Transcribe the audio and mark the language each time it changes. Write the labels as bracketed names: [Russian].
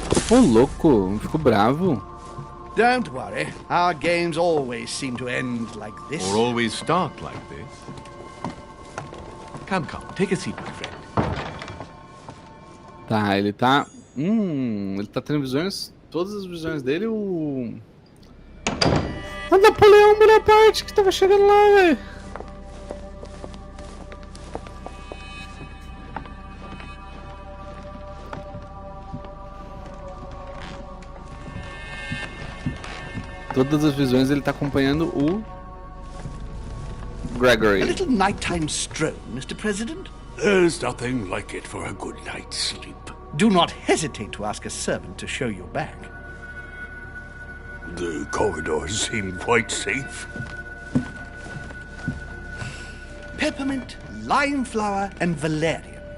[Portuguese] Ô, louco. Ficou bravo. [English] Don't worry. Our games always seem to end like this. Or always start like this. Come, take a seat, my friend. [Portuguese] Tá, ele tá... ele tá tendo visões... Todas as visões dele, o Napoleão Bonaparte que tava chegando lá, velho. Todas as visões ele tá acompanhando o Gregory. [English] A little nighttime stroll, Mr. President? There's nothing like it for a good night's sleep. Do not hesitate to ask a servant to show you back. The corridors seem quite safe. Peppermint, lime flower, and valerian.